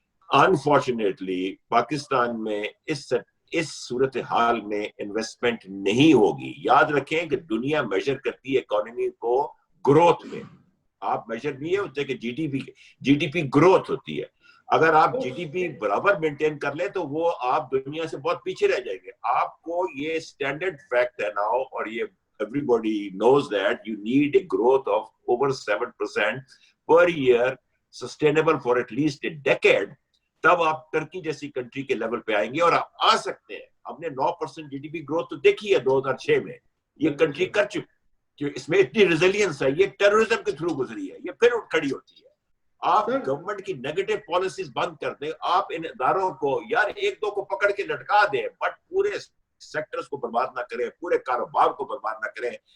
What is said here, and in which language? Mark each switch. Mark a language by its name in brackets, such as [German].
[Urdu] Unfortunately Pakistan میں اس صورتحال میں انویسٹمنٹ نہیں ہوگی. یاد رکھیں کہ دنیا میجر کرتی ہے اکانومی کو گروتھ میں. آپ میجر نہیں ہے ہوتے کہ جی ڈی پی گروتھ ہوتی ہے. اگر آپ جی ڈی پی برابر مینٹین کر لیں تو وہ آپ دنیا سے بہت پیچھے رہ جائیں گے. آپ کو یہ اسٹینڈرڈ فیکٹ ہے ناؤ, اور یہ [English] everybody knows that you need a growth of over 7% per year sustainable for at least a decade. [Urdu] تب آپ ٹرکی جیسی کنٹری کے لیول پہ آئیں گے اور آپ آ سکتے ہیں. ہم نے 9% جی ڈی پی گروتھ تو دیکھی ہے 2006 میں, یہ کنٹری کر چکی کہ اس میں اتنی ریزیلینس ہے. یہ ٹیررزم کے تھرو گزری ہے, یہ پھر اٹھ کھڑی ہوتی ہے. آپ گورنمنٹ کی نیگیٹو پالیسیز بند کر دیں, آپ ان اداروں کو یار ایک دو کو پکڑ کے لٹکا دیں, بٹ پورے سیکٹرز کو برباد نہ کریں, پورے کاروبار کو برباد نہ کریں.